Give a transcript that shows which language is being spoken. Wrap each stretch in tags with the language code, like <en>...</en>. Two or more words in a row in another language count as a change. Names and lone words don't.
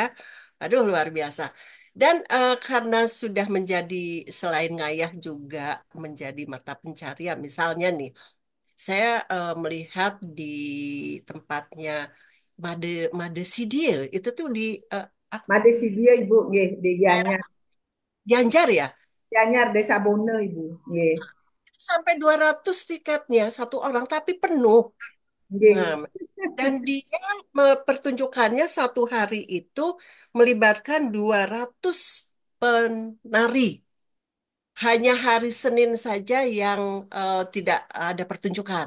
<id>Aduh, luar biasa. Dan karena sudah menjadi selain ngayah juga menjadi mata pencarian. Misalnya nih, saya melihat di tempatnya Made Made Sidil itu tuh di eh, ak- Made Sidia Ibu nggih di daerah Gianyar, Gianyar ya. Gianyar Desa Bone Ibu nggih. Itu sampai 200 tiketnya satu orang tapi penuh. Nah, Nggih. dan dia pertunjukannya satu hari itu melibatkan 200 penari. Hanya hari Senin saja yang tidak ada pertunjukan.</id>